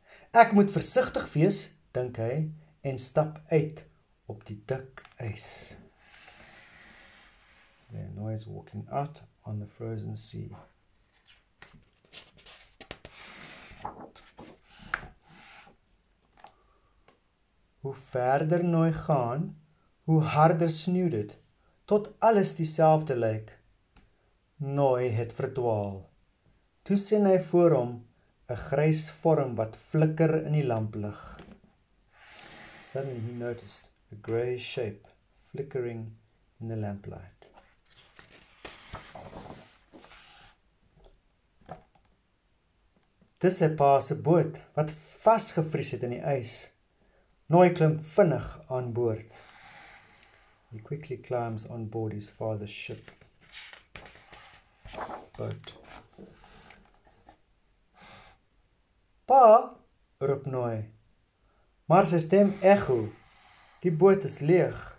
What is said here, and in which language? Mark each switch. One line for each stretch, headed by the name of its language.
Afrikaans: Ek moet versigtig wees, dink hy, en stap uit op die dik ys.
English: There, Nooi is walking out on the frozen sea.
Afrikaans: Hoe verder Nooi gaan, hoe harder sneeu dit, tot alles dieselfde lyk. Nooi het verdwaal. Toe sien hy voor hom 'n grys vorm wat flikker in die lamplig.
English: Suddenly he noticed a grey shape flickering in the lamplight.
Afrikaans: Dis sy pa se boot wat vasgevries het in die ys. Nooi klim vinnig aan boord.
English: He quickly climbs on board his father's ship. Boat.
Afrikaans: Pa, roep Nooi. Maar sy stem echo. Die boot is leeg.